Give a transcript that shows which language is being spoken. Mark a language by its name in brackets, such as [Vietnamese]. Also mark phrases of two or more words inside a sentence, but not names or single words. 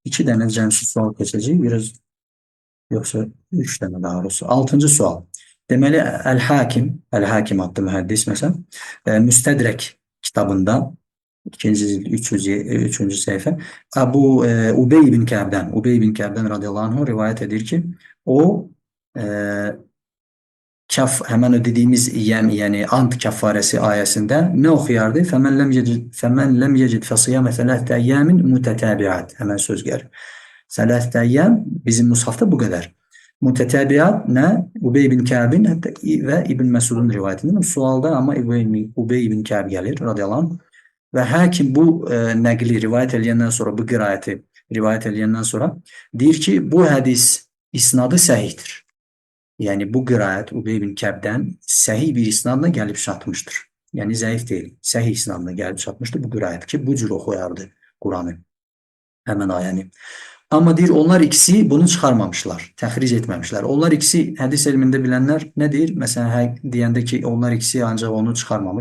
[Azerbaijani] 2 dənə cəmsiz sual keçəcək. Biraz yoxsa 3 dənə daha doğrusu. 6-cı sual. Deməli, Əl-Hakim adlı mühəddis məsələn, Müstədrək kitabında 2-ci cild 300-cü səhifə Ubey ibn Kəbdən [Arabic] رضي الله عنه [Azerbaijani] rivayət edir ki, [Turkish] o e, hemen o dediğimiz yani ant kefaresi ayesinde ne okuyardı? [Arabic] فمن لم يجد فصيام ثلاثة أيام متتابعات. [Turkish] Hemen söz gelir. [Arabic] ثلاثة أيام [Turkish] bizim mushafta bu kadar. Mutetâbiat ne? Ubey bin Kâb'in ve İbn Mesud'un rivayetinde. Bu sualda ama Ubey bin Kâb gelir [Arabic] رضي الله عنه. [Turkish] Ve hakim bu nakli rivayet edilenden sonra bu kıraati rivayet edilenden sonra [Azerbaijani] deyir ki [Turkish] bu hadis isnadı sahihtir. [Azerbaijani] Yani bu qiraət Ubey bin Kəbdən səhih bir isnadla gəlib çatmışdır. Yəni zəif deyil, səhih isnadla gəlib çatmışdır bu qiraət ki, bu cür oxuyardı Quranı, həmən ayəni. Amma deyir, onlar ikisi bunu çıxarmamışlar, təxric etməmişlər. Onlar ikisi hədis elmində bilənlər nə deyir? Məsələn, deyəndə ki, onlar ikisi ancaq onu çıxarmamış.